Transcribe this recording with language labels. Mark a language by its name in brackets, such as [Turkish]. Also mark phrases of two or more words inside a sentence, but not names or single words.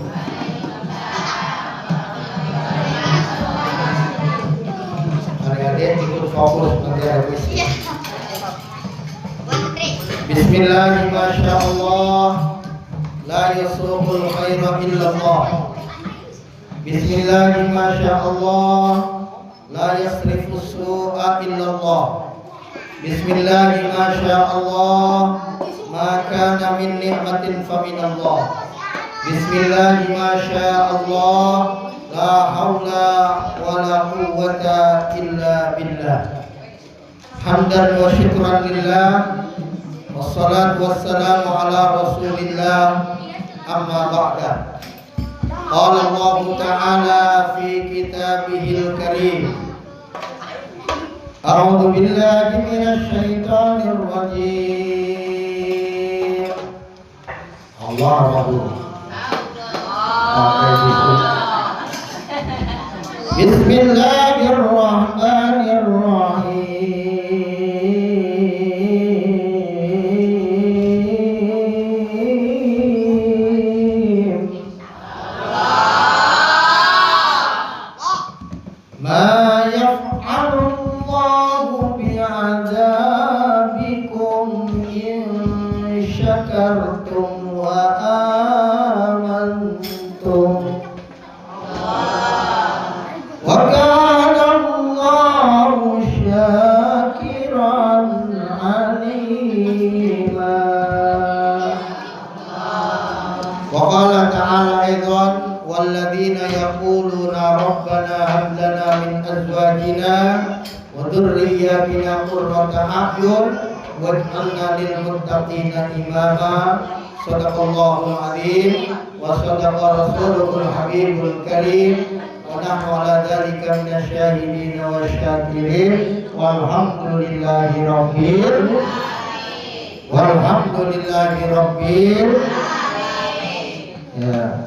[Indonesian] Adik-adik ikut fokus nanti ada puisi. [Arabic] بسم الله ما شاء الله لا يسوق الخير إلا الله. بسم الله ما شاء الله لا يصرف السوء إلا الله. بسم الله ما شاء الله ما كان من نعمة فمن الله. بسم الله ما شاء الله لا حول ولا قوة إلا بالله. حمدا وشكرا لله والصلاة والسلام على رسول الله أما بعد. قال الله تعالى في كتابه الكريم. أعوذ بالله من الشيطان الرجيم. الله أكبر. بسم الله الرحمن الرحيم. ما يفعل الله بعذابكم إن شكرتم وآمنتم. وكان الله شاكرا عليما. وقال تعالى أيضا والذين يقولون ربنا هب لنا من أزواجنا وذرياتنا قرة أعين واجعلنا للمتقين إماما. صدق الله العظيم وصدق رسوله الحبيب الكريم ونحن على ذلك من الشاهدين والشاكرين والحمد لله رب يا.